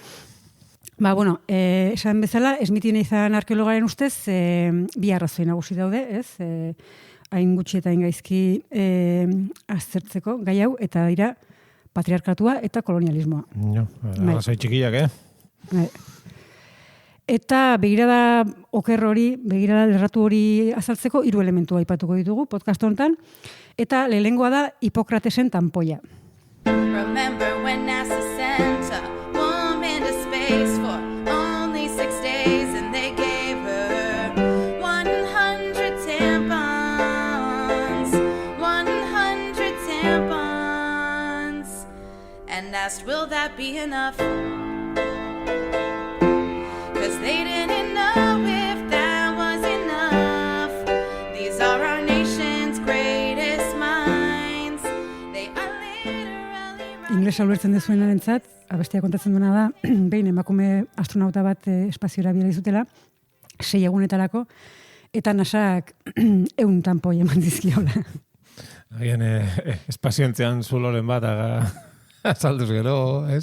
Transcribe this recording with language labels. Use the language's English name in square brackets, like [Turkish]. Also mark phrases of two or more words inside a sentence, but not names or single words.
[Basque] Esan bezala, Smithy Nathan arkeologaren ustez, bi arrazoi nagusi daude, hain gutxi eta hain gaizki aztertzeko gai hau, eta dira patriarkatua eta kolonialismoa. Arrazoi txikiak, Eta begirada oker hori, begirada lerratu hori azaltzeko 3 elementu aipatuko ditugu podcast honetan, eta lehengoa da Hipokratesen tanpoia. [English] Remember when NASA sent a woman to space for only 6 days and they gave her 100 tampons, 100 tampons, and asked, will that be enough? They didn't know if that was enough. These are our nation's greatest minds. They are literally... [Basque] Inglesa ulertzen dezuenarentzat, abestia kontatzen duena da, behin emakume astronauta bat espaziora bidali zutela, 6 egunetarako, eta NASAk 100 tanpoi eman dizkiola. Agian espazioentzean zuloren bat azalduz gero, ez?